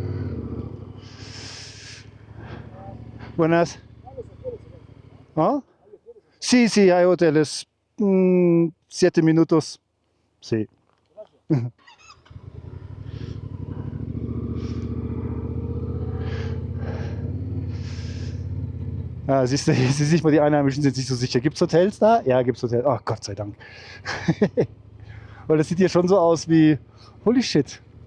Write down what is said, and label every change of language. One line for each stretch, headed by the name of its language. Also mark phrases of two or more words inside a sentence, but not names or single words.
Spanish: Buenas. ¿Ah? Sí, sí, hay hoteles. 7 minutos. Sí.
German: Ah, siehst du, hier sieht man, die Einheimischen sind sich so sicher. Gibt es Hotels da? Ja, gibt es Hotels. Ach, Gott sei Dank. Weil das sieht hier schon so aus wie,
English: holy shit.